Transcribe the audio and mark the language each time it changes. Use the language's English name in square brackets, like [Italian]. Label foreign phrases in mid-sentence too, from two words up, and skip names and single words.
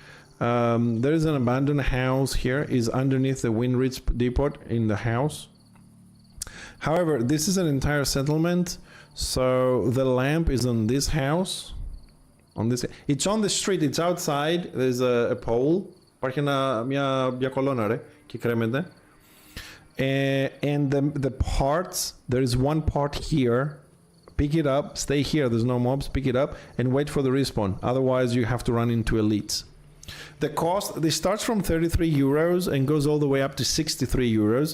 [English] There is an abandoned house here. Is underneath the Winridge depot in the house. However, this is an entire settlement. So the lamp is on this house. On this... It's on the street. It's outside. There's a pole. [Greek] Υπάρχει μια κολόνα ρε και κρέμεται. [English] And the parts, there is one part here. Pick it up, stay here, there's no mobs, pick it up and wait for the respawn. Otherwise you have to run into elites. The cost, this starts from 33 euros and goes all the way up to 63 euros.